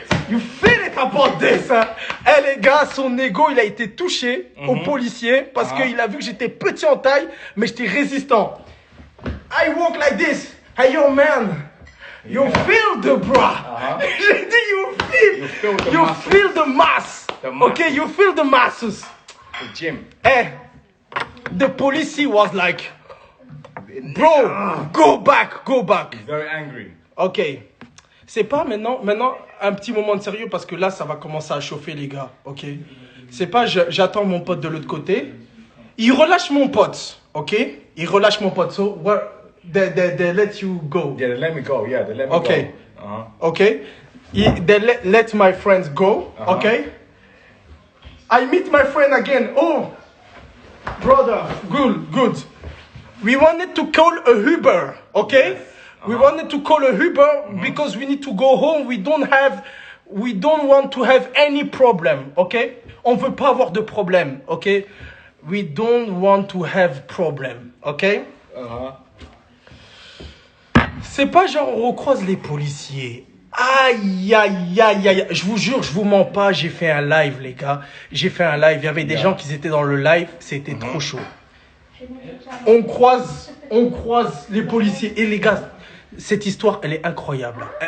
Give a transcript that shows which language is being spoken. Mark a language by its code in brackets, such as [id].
[en] You feel it about this, hein? [fr] Eh les gars, son ego, il a été touché au policier parce qu'il a vu que j'étais petit en taille, mais j'étais résistant. [en] I walk like this. Hey yo man, you feel the bra. [fr] J'ai dit [en] you feel the mass. Okay, you feel the masses. The gym. Eh, the police was like, bro, go back. He's very angry. Ok. [fr] C'est pas maintenant un petit moment de sérieux parce que là ça va commencer à chauffer les gars, ok. C'est pas j'attends mon pote de l'autre côté. Il relâche mon pote, ok. [en] So they let you go. Yeah, they let me go. Yeah, they let me Okay. go. Okay. They let my friends go. Okay. I meet my friend again. Oh, brother, good. We wanted to call a Uber, okay? Yes. We wanted to call a Uber because we need to go home. We don't want to have any problem, okay? [fr] On veut pas avoir de problème, okay? [en] We don't want to have problem, okay? [fr] C'est pas genre on recroise les policiers. Aïe. Je vous jure, je vous mens pas, j'ai fait un live, les gars. Il y avait des gens qui étaient dans le live, c'était trop chaud. On croise les policiers. Et les gars, cette histoire, elle est incroyable.